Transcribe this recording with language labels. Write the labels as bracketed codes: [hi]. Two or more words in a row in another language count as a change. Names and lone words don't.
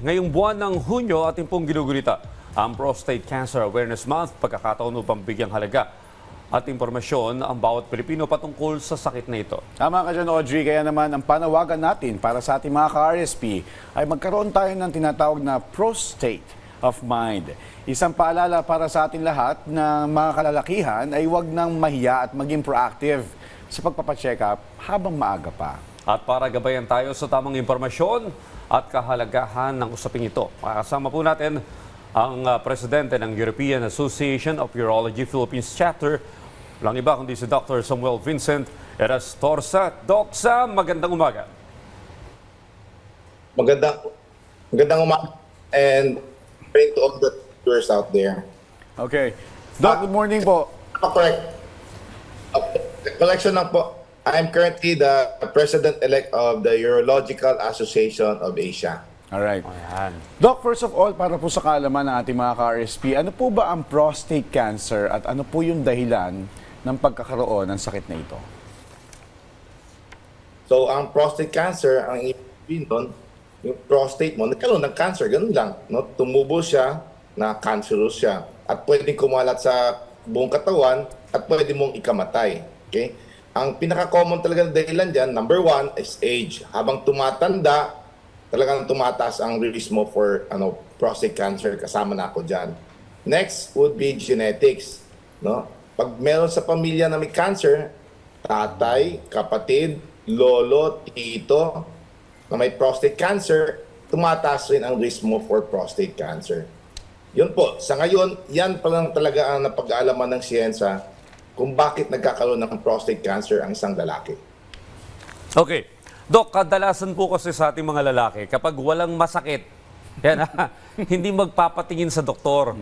[tl] Ngayong buwan ng Hunyo, ating pong ginugulita ang Prostate Cancer Awareness Month, pagkakataon upang bigyang halaga at impormasyon ang bawat Pilipino patungkol sa sakit na ito. Tama ka dyan, Audrey. Kaya naman ang panawagan natin para sa ating mga ka-RSP ay magkaroon tayo ng tinatawag na [en] prostate of mind. [tl] Isang paalala para sa ating lahat na mga kalalakihan ay huwag nang mahiya at maging proactive sa pagpapacheck up habang maaga pa. At para gabayan tayo sa tamang impormasyon at kahalagahan ng usaping ito, makasama po natin ang presidente ng European Association of Urology Philippines Chapter, walang iba kundi si Dr. Samuel Vincent Erastorza. Doc Sam, magandang umaga. Magandang umaga [en] and praying to all the viewers out there. Okay. Doc, good morning po. Correct. Correction [tl] lang po. [en] I'm currently the president-elect of the Urological Association of Asia. Alright. [tl] Ayan. [en] Doc, first of all, [tl] para po sa kaalaman ng ating mga ka-RSP, ano po ba ang [en] prostate cancer [tl] at ano po yung dahilan ng pagkakaroon ng sakit na ito? So, ang [en] prostate cancer, [tl] ang ibig nun, yung prostate mo, nagkaroon ng cancer, ganun lang. No? Tumubo siya, na cancerous siya. At pwedeng kumalat sa buong katawan at pwede mong ikamatay. Okay? Ang pinaka-common talaga na dahilan dyan, [en] number one, is age. [tl] Habang tumatanda, talagang tumataas ang risk mo [en] for prostate cancer. [tl] Kasama na ako dyan. [en] Next would be genetics. No? [tl] Pag meron sa pamilya na may cancer, tatay, kapatid, lolo, tito, na may [en] prostate cancer, [tl] tumataas rin ang risk mo [en] for prostate cancer. [tl] Yun po, sa ngayon, yan pa lang talaga ang napag-aalaman ng siyensya kung bakit nagkakaroon ng [en] prostate cancer [tl] ang isang lalaki. [en] Okay. [tl] Doc, kadalasan po kasi sa ating mga lalaki, kapag walang masakit, yan, hindi magpapatingin sa doktor.